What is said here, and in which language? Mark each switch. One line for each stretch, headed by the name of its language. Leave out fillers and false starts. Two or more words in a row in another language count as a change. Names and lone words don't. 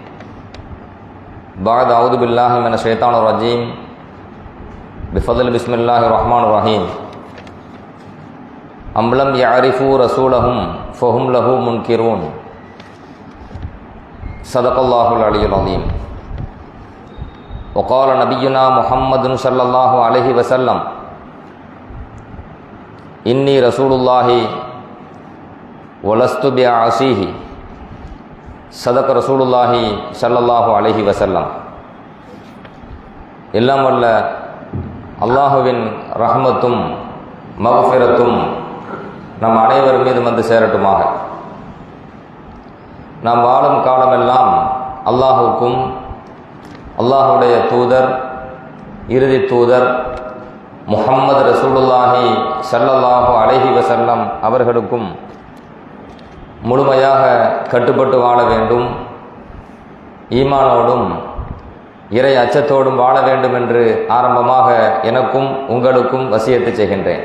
Arabic: بعد أعوذ بالله من الشيطان الرجيم بفضل بسم الله الرحمن الرحيم أم لم يعرفوا رسولهم فهم له منكرون صدق الله العلي العظيم وقال نبينا محمد صلى الله عليه وسلم إني رسول الله ولست بعاصيه صدق رسول الله صلى الله عليه وسلم.
Tamil: எல்லாம் வல்ல அல்லாஹுவின் ரஹ்மத்தும் மக்ஃபிரத்தும் நம் அனைவர் மீது வந்து சேரட்டுமாக. நாம் வாழும் காலமெல்லாம் அல்லாஹுக்கும் அல்லாஹுடைய தூதர் இறுதி தூதர் முஹம்மது
Arabic: رسول الله صلى الله عليه وسلم
Tamil: அவர்களுக்கும் முழுமையாக கட்டுப்பட்டு வாழ வேண்டும், ஈமானோடும் இறை அச்சத்தோடும் வாழ வேண்டும் என்று ஆரம்பமாக எனக்கும் உங்களுக்கும் வசியத்து செய்கின்றேன்.